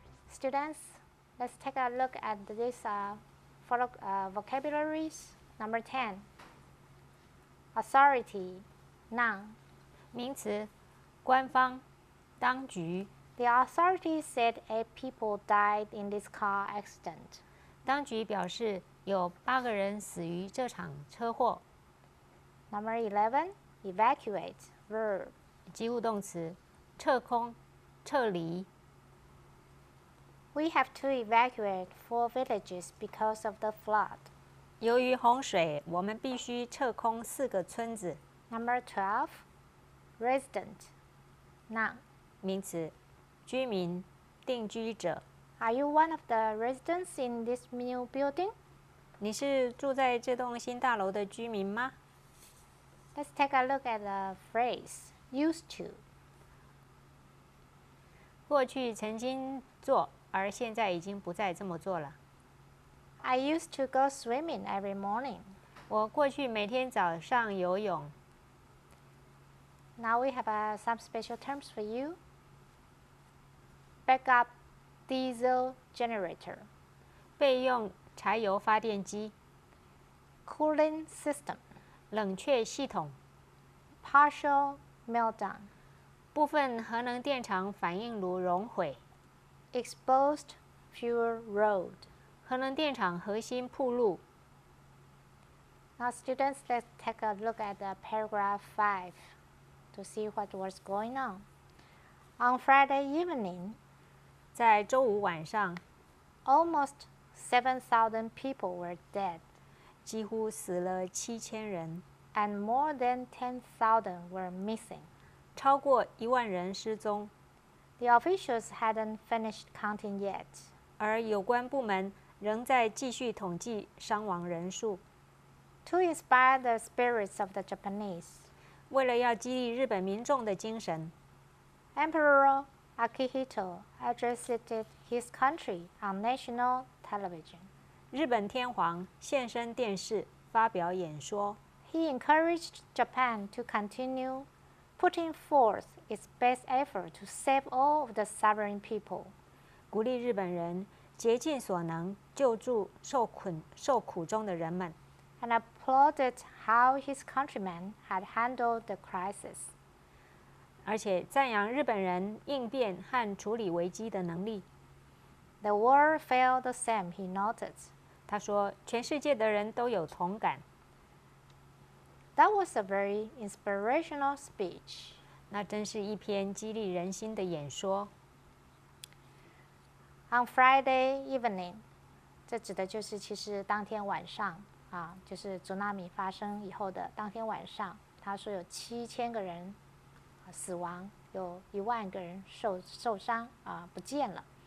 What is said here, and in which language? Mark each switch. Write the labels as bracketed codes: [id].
[en] Students, let's take a look at these vocabularies. Number 10, authority, noun. [zh] 名词，官方、当局。 [en] The authorities said 8 people died in this car accident. [zh] 当局表示有8个人死于这场车祸。 [en] Number 11, evacuate, verb. [zh] 及物动词，撤空、撤离。 [en] We have to evacuate 4 villages because of the flood. [zh] 由于洪水，我们必须撤空4个村子。 [en] Number 12, resident, noun. [zh] 名词，居民、定居者。 [en] Are you one of the residents in this new building? [zh] 你是住在这栋新大楼的居民吗？ [en] Let's take a look at the phrase used to. [zh] 过去曾经做，而现在已经不再这么做了。 [en] I used to go swimming every morning. [zh] 我过去每天早上游泳。 [en] Now we have some special terms for you. Backup diesel generator. [zh] 备用柴油发电机。 [en] Cooling system. [zh] 冷却系统。 [en] Partial meltdown. [zh] 部分核能电厂反应炉熔毁。 [en] Exposed fuel road. [zh] 核能电厂核心铺路。 [en] Now students, let's take a look at paragraph 5 to see what was going on. On Friday evening, [zh] 在周五晚上， [en] almost 7,000 people were dead, [zh] 几乎死了7000人， [en] and more than 10,000 were missing. [zh] 超过1万人失踪， [en] The officials hadn't finished counting yet. [zh] 而有关部门仍在继续统计伤亡人数。 [en] To inspire the spirits of the Japanese, [zh] 为了要激励日本民众的精神， [en] Emperor Akihito addressed his country on national television. [zh] 日本天皇现身电视发表演说。 [en] He encouraged Japan to continue putting forth its best effort to save all of the suffering people. [zh] 鼓励日本人竭尽所能救助受苦中的人们， [en] and applauded how his countrymen had handled the crisis. [zh] 而且赞扬日本人应变和处理危机的能力。 [en] The world felt the same, he noted. [zh] 他说，全世界的人都有同感。 [en] That was a very inspirational speech. [zh] 那真是一篇激励人心的演说。 [en] On Friday evening, [zh] 这指的就是其实当天晚上啊，就是祖纳米发生以后的当天晚上，他说有7000个人死亡，有1万个人受伤啊，不见了。